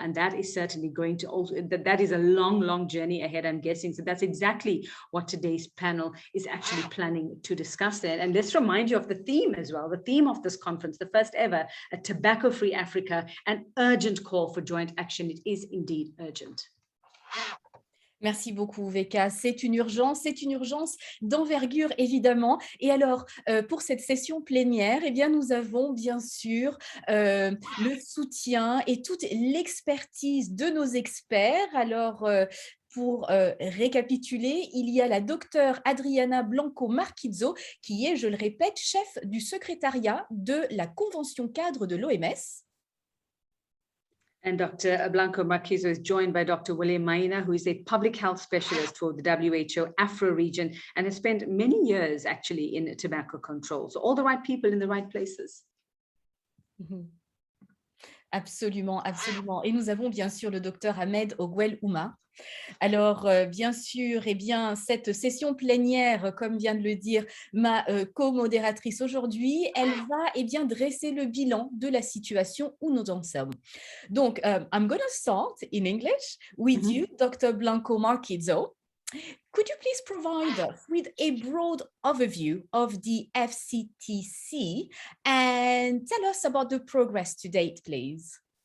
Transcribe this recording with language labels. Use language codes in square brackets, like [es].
[en] And that is certainly going to also, that is a long, long journey ahead, I'm guessing. So that's exactly what today's panel is actually planning to discuss there. And let's remind you of the theme as well. The theme of this conference, the first ever, a tobacco-free Africa, an urgent call for joint action. It is indeed urgent. [fr] Merci beaucoup, Veka. C'est une urgence d'envergure, évidemment. Et alors, pour cette session plénière, eh bien, nous avons bien sûr le soutien et toute l'expertise de nos experts. Alors, pour récapituler, il y a la docteure Adriana Blanco Marquizzo, qui est, je le répète, chef du secrétariat de la Convention cadre de l'OMS. [en] And Dr. Blanco Marquizzo is joined by Dr. William Maina, who is a public health specialist for the WHO Afro region and has spent many years actually in tobacco control. So all the right people in the right places. [fr] Mm-hmm. Absolument, absolument. Et nous avons bien sûr le docteur Ahmed Ogwel Ouma. Alors, bien sûr, eh bien, cette session plénière, comme vient de le dire ma co-modératrice aujourd'hui, elle va eh bien, dresser le bilan de la situation où nous en sommes. [en] Donc, I'm going to start in English with you, Dr. Blanco Marquizzo. Could you please provide us with a broad overview of the FCTC and tell us about the progress to date, please?